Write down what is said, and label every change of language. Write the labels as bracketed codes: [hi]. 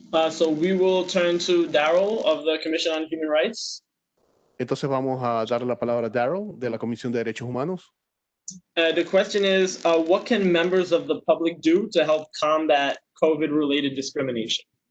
[en] So we will turn to Daryl of the Commission on Human Rights. [es] Entonces vamos a dar la palabra a Daryl de la Comisión de Derechos Humanos. [en] The question is, what can members of the public do to help combat COVID-related discrimination?